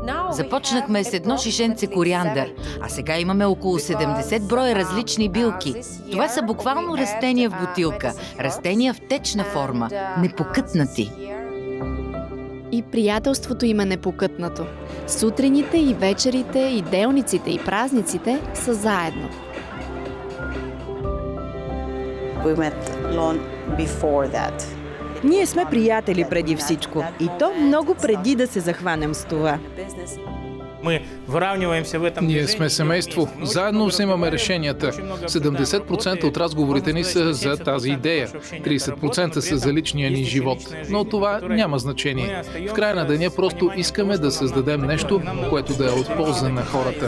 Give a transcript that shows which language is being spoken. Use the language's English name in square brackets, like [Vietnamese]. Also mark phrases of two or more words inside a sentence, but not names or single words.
[Bulgarian] Започнахме с едно шишенце кориандър, а сега имаме около 70 броя различни билки. Това са буквално растения в бутилка, растения в течна форма, непокътнати. И приятелството им е непокътнато. Сутрините и вечерите, и делниците и празниците са заедно. [English] We met long before that. [Bulgarian] Ние сме приятели преди всичко. И то много преди да се захванем с това. [Russian] Мы выравниваемся в этом [Bulgarian] Ние [Russian] движении. [Bulgarian] сме семейство. Заедно вземаме решенията. 70% от разговорите ни са за тази идея. 30% са за личния ни живот. Но това няма значение. В края на деня просто искаме да създадем нещо, което да е от полза на хората.